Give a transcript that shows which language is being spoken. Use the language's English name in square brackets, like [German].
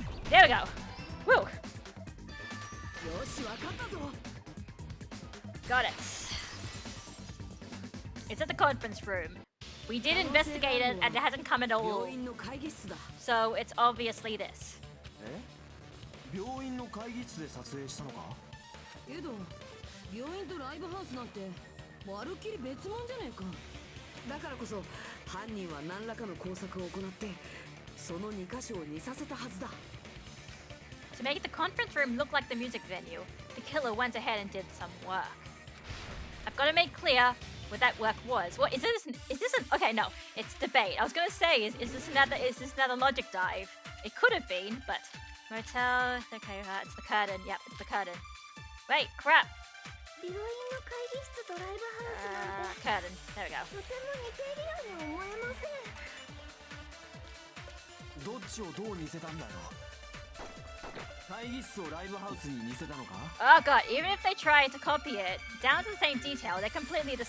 [English] There we go. Woo! [Japanese] よし、わかったぞ。 [English] Got it. It's at the conference room. We did investigate it and it hasn't come at all. [Japanese] 病院の会議室だ。 [English] So it's obviously this. [Japanese] 病院の会議室で撮影したのか？けど病院とライブハウスなんてまるっきり別物じゃねえか。だからこそ犯人は何らかの工作を行ってその2箇所を似させたはずだ。 [English] To make the conference room look like the music venue, the killer went ahead and did some work. I've got to make clear, what that work was. What is this? Is this an okay? No, it's debate. I was gonna say, is this another logic dive? It could have been, but motel. Okay, it's the curtain. Yep, it's the curtain. Wait, crap. [Japanese] 病院の会議室とライブハウスなんて [English] Curtain. There we go. [Japanese] とても似ているように思えません。どっちをどう似せたんだよ。会議室をライブハウスに似せたのか？ [English] Oh god, even if they try to copy it down to the same detail, they're completely the